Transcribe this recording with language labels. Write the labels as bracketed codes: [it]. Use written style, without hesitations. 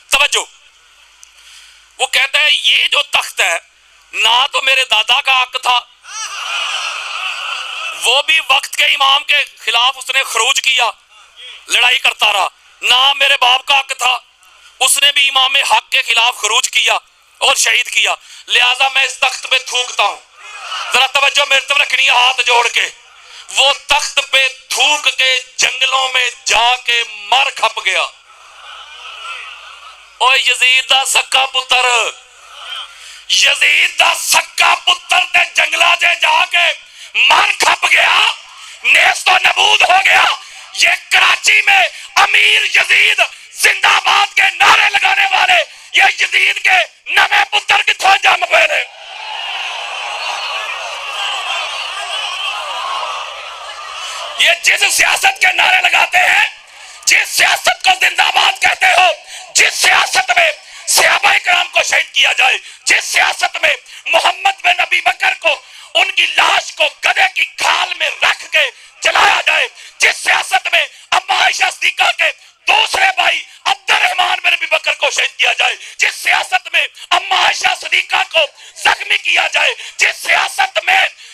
[ur] توجہ، وہ کہتا ہے یہ جو تخت ہے، نہ تو میرے دادا کا حق تھا، وہ بھی وقت کے امام کے خلاف اس نے خروج کیا، لڑائی کرتا رہا، نہ میرے باپ کا حق تھا، اس نے بھی امام حق کے خلاف خروج کیا اور شہید کیا، لہٰذا میں اس تخت پہ تھوکتا ہوں. ذرا توجہ میرے طرف رکھنی ہے ہاتھ جوڑ کے. وہ تخت پہ تھوک کے جنگلوں میں جا کے مر کھپ گیا. [pa] اوہ یزید دا سکا پتر، یزید دا سکا پتر تے جنگلہ جا کے مر کھپ گیا، نیست و نبود ہو گیا. [ur] یہ کراچی میں امیر یزید زندہ باد کے نعرے لگانے والے، یہ [pa] یزید کے نوے پتر کتھوں جم پے نے. [ur] یہ جس سیاست کے نعرے لگاتے ہیں، جس سیاست کو زندہ باد کہتے ہو، جس سیاست میں صحابہ کرام کو شہید کیا جائے، جس سیاست میں محمد بن ابی بکر کو ان کی لاش کو گدھے کی کھال میں رکھ کے جلایا جائے، جس سیاست میں اما عائشہ صدیقہ کے دوسرے بھائی عبد الرحمن بن ابی بکر کو شہید کیا جائے، جس سیاست میں اما عائشہ صدیقہ کو زخمی کیا جائے، جس سیاست میں